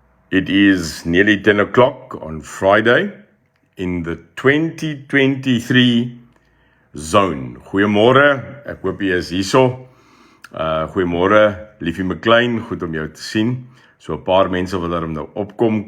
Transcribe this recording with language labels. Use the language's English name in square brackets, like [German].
[English] It is nearly 10 o'clock on Friday in the 2023 zone. [Afrikaans] Goeiemôre, ek hoop jy is hierso. Goeiemôre, Liefie McLean, goed om jou te sien. So 'n paar mense wat daarom nou opkom.